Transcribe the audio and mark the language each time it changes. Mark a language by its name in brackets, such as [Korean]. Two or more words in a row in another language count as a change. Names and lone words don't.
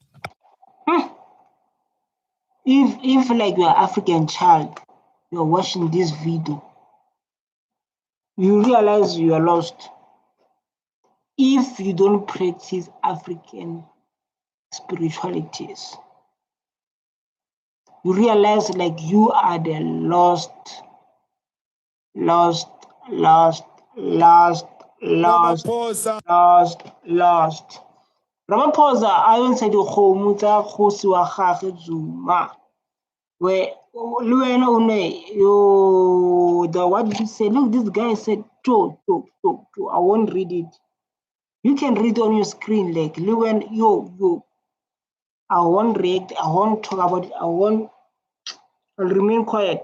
[English] If like you're African child, you're watching this video, you realize you are lost if you don't practice African spiritualities. You realize like you are the lost. [Tswana] Ramaphosa a ntsha dikgomo tsa kgosi wa gagwe Zuma. [English] Where the what did you say? Look, this guy said, Joe, I won't read it. You can read on your screen, like Luen, I won't react, I won't talk about it, I'll remain quiet.